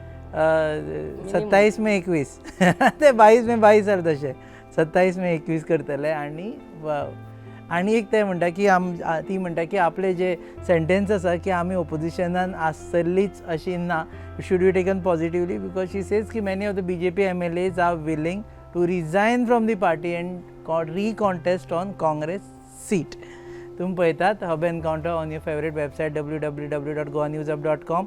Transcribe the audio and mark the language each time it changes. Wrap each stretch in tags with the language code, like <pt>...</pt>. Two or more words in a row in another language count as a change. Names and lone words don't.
<kok>27 मे 21 ते 22 मे 22 जाले तशें 27 मे 21 करतले. आनी एक ते म्हणटा की ती म्हणटा की आपले जे सेंटेन्स आसा की आमी ऑपोजिशनान आसतलीच अशी ना,</kok> <en>should be taken positively, because she says that many of the BJP MLAs are willing to resign from the party and recontest on Congress seat.</en> <kok>तुम्ही पळयतात</kok> <en>hub encounter on your favourite website</en> <kok>www.goanewsup.com.</kok>